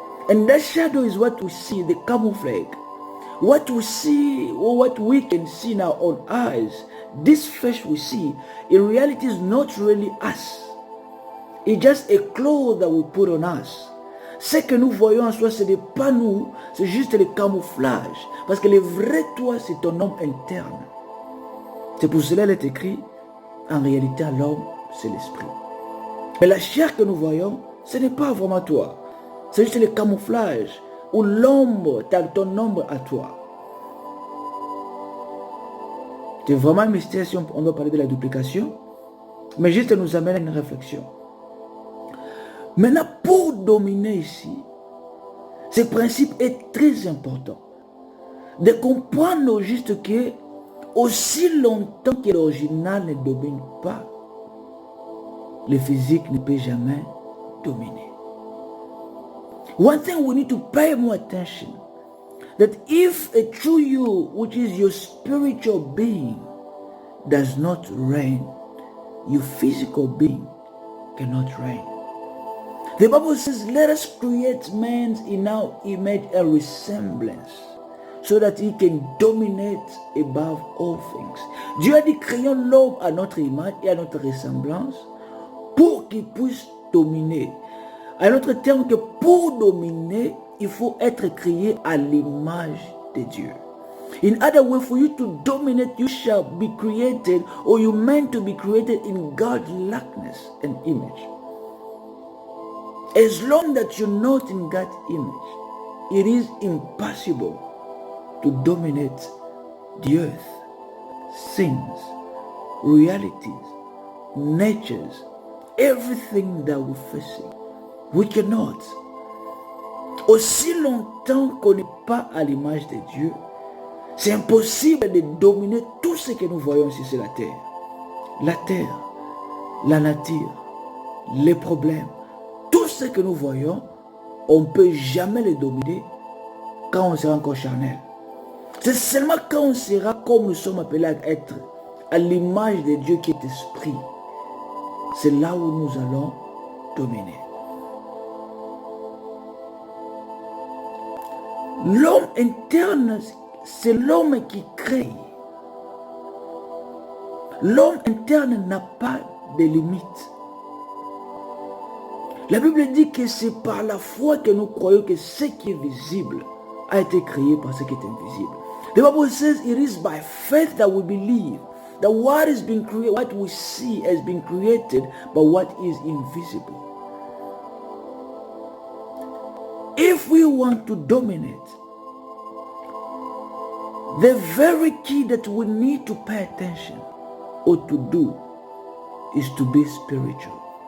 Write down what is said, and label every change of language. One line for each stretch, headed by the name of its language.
English: And that shadow is what we see, the camouflage. What we see, or what we can see in our own eyes, this flesh we see, in reality is not really us. It's just a cloth that we put on us.
French: Ce que nous voyons en soi, ce n'est pas nous, c'est juste le camouflage. Parce que le vrai toi, c'est ton homme interne. C'est pour cela qu'il est écrit, en réalité, l'homme, c'est l'esprit. Mais la chair que nous voyons, ce n'est pas vraiment toi. C'est juste le camouflage, ou l'ombre, ton ombre à toi. C'est vraiment un mystère si on doit parler de la duplication, mais juste nous amène à une réflexion. Maintenant, pour dominer ici, ce principe est très important. De comprendre juste que aussi longtemps que l'original ne domine pas, le physique ne peut jamais dominer.
English: One thing we need to pay more attention, that if a true you, which is your spiritual being, does not reign, your physical being cannot reign. The Bible says, let us create man in our image and resemblance, so that he can dominate above all things.
French: Dieu a dit, créons l'homme à notre image et à notre ressemblance, pour qu'il puisse dominer. À notre terme, que pour dominer, il faut être créé à l'image de Dieu.
English: In other words, for you to dominate, you shall be created, or you meant to be created in God's likeness and image. As long that you're not in God's image, it is impossible to dominate the earth, things, realities, natures, everything that we're facing. We cannot.
French: Aussi longtemps qu'on n'est pas à l'image de Dieu, c'est impossible de dominer tout ce que nous voyons ici sur la terre. La terre, la nature, les problèmes, tout ce que nous voyons, on ne peut jamais les dominer quand on sera encore charnel. C'est seulement quand on sera comme nous sommes appelés à être, à l'image de Dieu qui est esprit. C'est là où nous allons dominer. L'homme interne, c'est l'homme qui crée. L'homme interne n'a pas de limites. La Bible dit que c'est par la foi que nous croyons que ce qui est visible a été créé par ce qui est invisible.
English: The Bible says it is by faith that we believe that what is being created, what we see has been created by what is invisible. If we want to dominate, the very key that we need to pay attention or to do is to be spiritual.